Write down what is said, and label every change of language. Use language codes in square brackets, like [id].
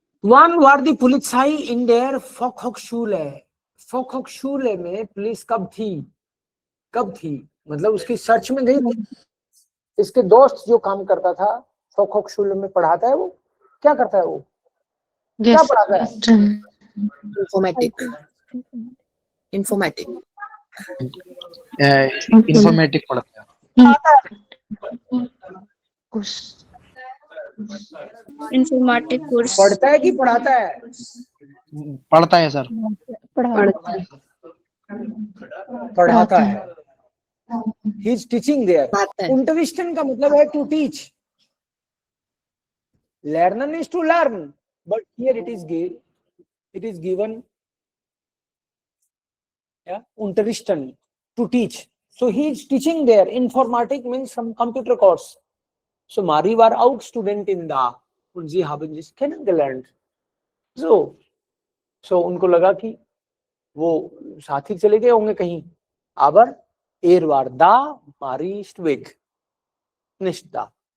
[de] Wann war die Polizei in der Volkshochschule? [hi] Volkshochschule में police कब थी मतलब उसकी सर्च में गई. इसके दोस्त जो काम करता था Volkshochschule में पढ़ाता है, वो क्या करता है, वो क्या पढ़ाता है? informatic पढ़ता है. [en] Informatic course. [hi] पढ़ता है कि पढ़ाता है? पढ़ता है सर. पढ़ाता है. [en] He is teaching there. [hi] Unterrichten का मतलब है [en] to teach. Lernen is to learn, but here it is given. Yeah, Unterrichten, to teach. So he is teaching there. Informatik means some computer course. [de] So Marie war auch Studentin da und sie haben sich kennengelernt. [hi] So उनको लगा कि वो साथ ही चले गए होंगे कहीं. [de] Aber war da, Marie ist weg. Nicht da.